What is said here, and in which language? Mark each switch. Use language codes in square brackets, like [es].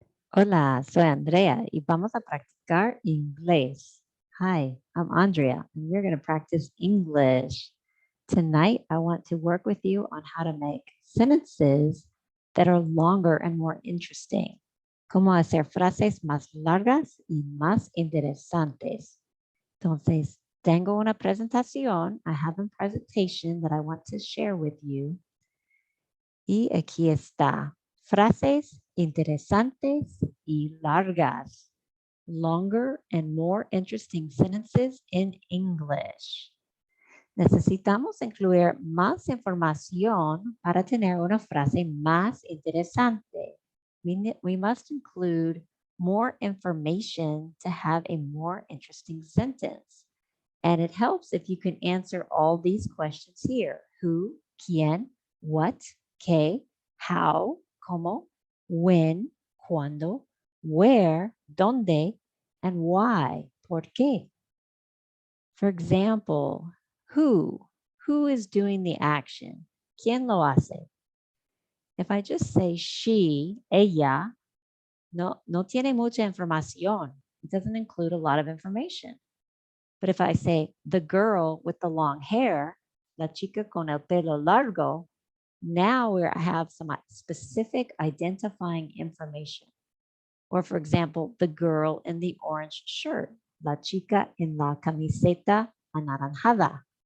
[es] Hola, soy Andrea y vamos a practicar inglés. [en] Hi, I'm Andrea and we're going to practice English. Tonight, I want to work with you on how to make sentences that are longer and more interesting. [es] Cómo hacer frases más largas y más interesantes. Entonces, tengo una presentación. [en] I have a presentation that I want to share with you. [es] Y aquí está. Frases interesantes y largas. [en] Longer and more interesting sentences in English. [es] Necesitamos incluir más información para tener una frase más interesante. [en] We must include more information to have a more interesting sentence. And it helps if you can answer all these questions here. Who, [es] quién, [en] what, [es] qué, [en] how, [es] cómo, [en] when, [es] cuándo, [en] where, [es] dónde, [en] and why, [es] por qué. [en] For example, who? Who is doing the action? [es] ¿Quién lo hace? [en] If I just say she, [es] ella, no tiene mucha información. [en] It doesn't include a lot of information. But if I say the girl with the long hair, [es] la chica con el pelo largo, [en] now we have some specific identifying information. Or for example, the girl in the orange shirt, [es] la chica en la camiseta anaranjada.